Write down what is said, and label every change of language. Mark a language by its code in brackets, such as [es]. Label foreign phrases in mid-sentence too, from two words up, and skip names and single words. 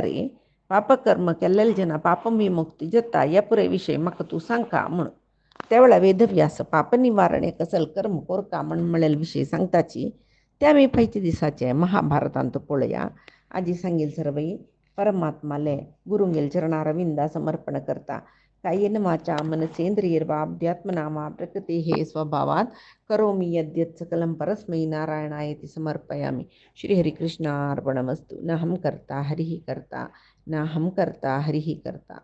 [kok] पापकर्म केल्लेले जना पाप विमुक्ती जाता ह्या पुराय विशय म्हाका तूं सांगता म्हण त्या वेळार वेदव्यास पाप निवारणे कसल कर्म करता म्हण म्हणलेले विशय सांगताची ते आमी फायच्या दिसाचे महाभारतांत पळोवया आजी सांगेल सर्वई परमात्माले गुरुंगेल चरणारविंदा समर्पण करता [sa] कायेन वाचा मनसेंद्रियर्वा अध्यात्मना वा प्रकृतेः स्वभावात् करोमि यद्यत् सकलं परस्मै नारायणायति समर्पयामि श्रीहरिकृष्णार्पणमस्तु न हम कर्ता हरिः कर्ता न हम कर्ता हरिः कर्ता।